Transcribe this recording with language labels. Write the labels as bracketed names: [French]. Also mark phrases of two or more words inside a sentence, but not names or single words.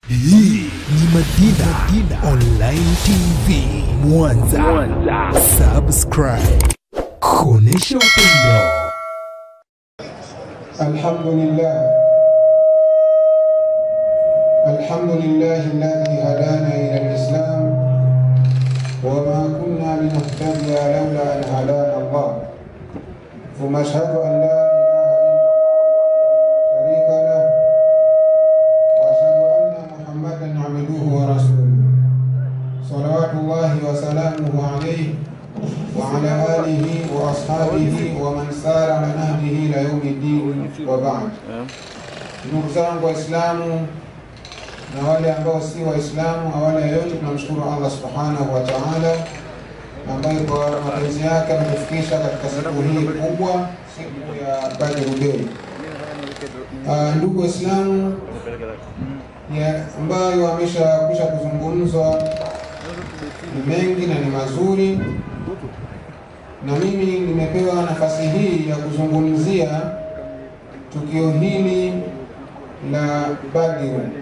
[Swahili] Hii ni Madina Online TV Mwanza. Subscribe. Kuonesha upendo. [Arabic] الحمد لله الذي هدانا إلى الإسلام وما كنا لنهتدي لولا أن هدانا الله. ثم أشهد أن لا وعلى آله وأصحابه ومن سار على نهجه إلى يوم الدين وبعد. [Swahili] Ndugu zangu Waislamu na wale ambao si Waislamu, awali yote tunamshukuru Allah [Arabic] سبحانه وتعالى [Swahili] ambaye kwa mapenzi yake ametufikisha katika siku hii kubwa, siku ya Badr Day. Ndugu Waislamu, ambayo ameshakwisha kuzungumzwa ni mengi na ni mazuri, na mimi nimepewa nafasi hii ya kuzungumzia tukio hili la Badr.